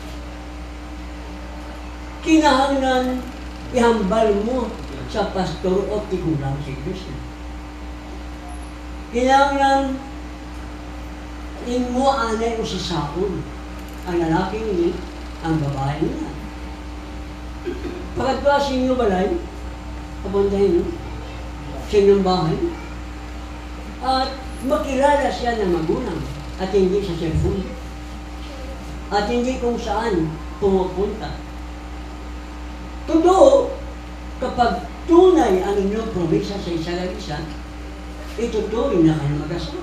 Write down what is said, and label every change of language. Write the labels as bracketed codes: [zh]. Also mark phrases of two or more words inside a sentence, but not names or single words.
[hil] Kinahanglan ihambal mo sa pastor o tigulang sa iglesia. Kinahanglan mo anay o sisaon ang lalaki ni ang babae niya. Pagkatwa sa inyo balay, [tl] papuntahin nyo sa inyong bahay, at makilala siya ng magulang at hindi sa cellphone at hindi kung saan pumupunta. Totoo, kapag tunay ang inyong promesa sa isa't isa, itutuloy na kayo mag-asawa.